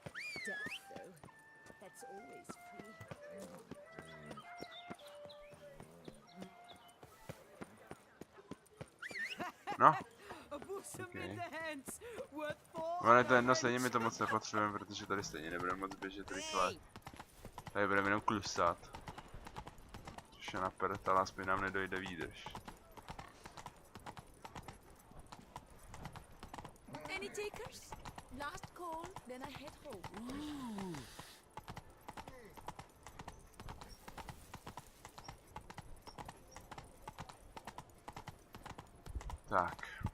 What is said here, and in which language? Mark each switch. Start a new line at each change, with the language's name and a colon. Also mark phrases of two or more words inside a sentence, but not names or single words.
Czech: No. Okay. Ale to jedno, stejně mi to moc nepotřebujeme, protože tady stejně nebudeme moc běžet rychle. Tady budeme jenom klusat. Což je na prd, ale aspoň nám nedojde výdrž.
English: Any takers? Last call, then I head home.
Czech: Tak.